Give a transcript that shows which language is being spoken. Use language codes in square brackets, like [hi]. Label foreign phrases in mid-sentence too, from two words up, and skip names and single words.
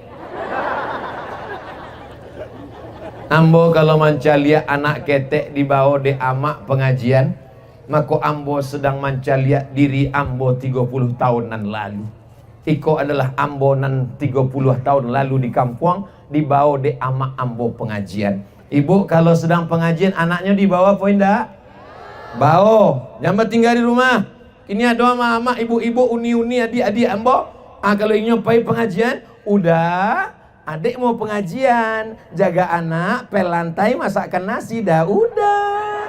[min] Ambo kalau mancalia anak ketek dibawa de amak pengajian, maka ambo sedang mancalia diri ambo 30 tahunan lalu. Iko adalah ambo nan 30 tahun lalu di kampung, dibawa de amak ambo pengajian. [id] Ibu kalau sedang pengajian anaknya dibawa apa enggak? Bawa. Jangan tinggal di rumah. Kini ada mama, ibu-ibu, uni-uni, adik-adik ambo. Kalau ingin pergi pengajian, udah. Adik mau pengajian, jaga anak, pel lantai, masakkan nasi, dah udah.